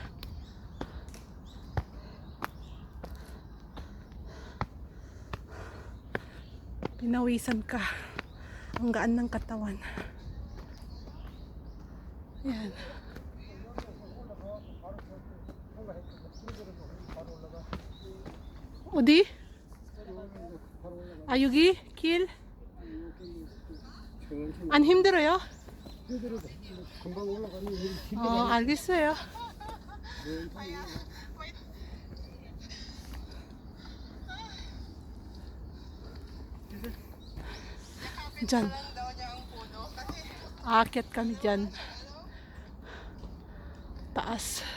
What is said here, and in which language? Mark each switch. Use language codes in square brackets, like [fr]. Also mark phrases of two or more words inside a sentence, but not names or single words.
[tl] Pinawisan ka, ang gaan ng katawan. Yan. Odi? Ayugi? [ko] Kil? 안 힘들어요? 금방 올라가니 힘이 알겠어요. [tl] Diyan. Aakyat kami dyan. Taas.